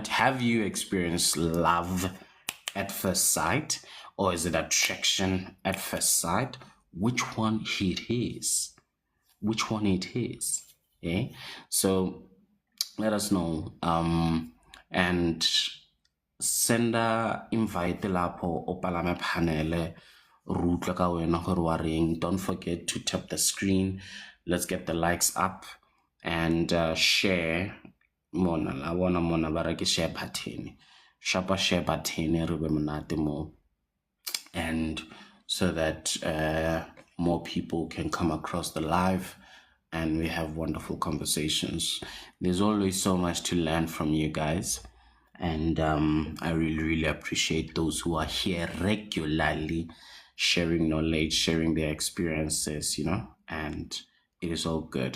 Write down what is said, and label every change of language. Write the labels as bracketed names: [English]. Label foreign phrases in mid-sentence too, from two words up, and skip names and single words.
[English] Have you experienced love at first sight, or is it attraction at first sight? Which one it is? Which one it is? Okay, so let us know. [Southern Sotho] And senda invite lapho o palame panele re utlwe ka wena gore wa reng. [English] Don't forget to tap the screen. Let's get the likes up and share. [Southern Sotho] Mona la bona mona ba re ke [English] share button. [Southern Sotho] Shapa [English] share button [Southern Sotho] re be monate mo, [English] and so that more people can come across the live and we have wonderful conversations. There's always so much to learn from you guys. And I really appreciate those who are here regularly, sharing knowledge, sharing their experiences, and it is all good.